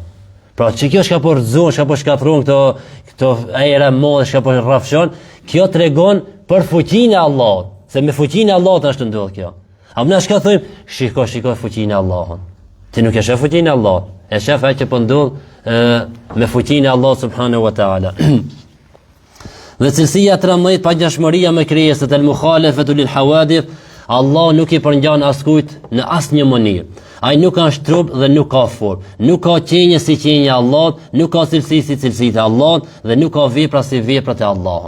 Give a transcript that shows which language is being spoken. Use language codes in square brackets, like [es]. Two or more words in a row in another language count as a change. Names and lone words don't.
[sq] Pra që kjo shka po rëzon, shka po shkatron këto erë madhe, shka po rrafshon, kjo tregon për fuqinë e Allahut. Se me fuqinë e Allahut është ndodh kjo. A na shka thojmë? Shiko fuqinë e Allahut. Ti nuk e shef fuqinë e Allahut. E shef atë që po ndodh me fuqinë e Allah [ar] سبحانه وتعالى. [sq] Dhe cilësia 13, pagjashmëria me krijesat, [ar] المخالفة للحوادث, [sq] Allah nuk i përngjan askujt në asnjë mënyrë. Ai nuk ka trup dhe nuk ka formë, nuk ka qenje si qenja e Allahut, nuk ka cilësi si cilësitë e Allahut dhe nuk ka vepra si veprat e Allahut.